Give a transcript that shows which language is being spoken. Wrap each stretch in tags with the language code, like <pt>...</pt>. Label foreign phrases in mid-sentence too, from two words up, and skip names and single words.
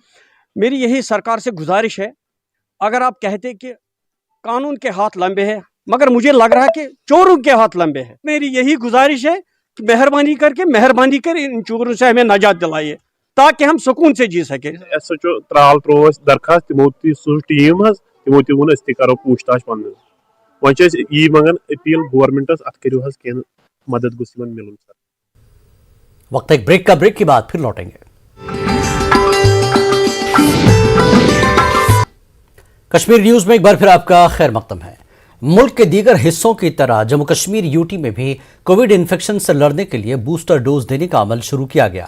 <hi>मेरी यही सरकार से गुजारिश है, अगर आप कहते कि कानून के हाथ लंबे हैं, मगर मुझे लग रहा है कि चोरों के हाथ लंबे हैं। मेरी यही गुजारिश है कि मेहरबानी कर इन चोरों से हमें नजात दिलाइए ताकि हम सुकून से जी सके।</hi> <ks>SHO त्राल त्रो दरखास्त तिमो सू टीम तिमो तोन अस करो पूछताछ पन वह यी मंगन अपील गवर्नमेंटस अत करो कह मदद गुस मिलून।</ks> <hi>वक्त एक ब्रेक का, ब्रेक के बाद फिर लौटेंगे। कश्मीर न्यूज में एक बार फिर आपका खैर मकदम है। मुल्क के दीगर हिस्सों की तरह जम्मू कश्मीर यूटी में भी कोविड इन्फेक्शन से लड़ने के लिए बूस्टर डोज देने का अमल शुरू किया गया।</hi>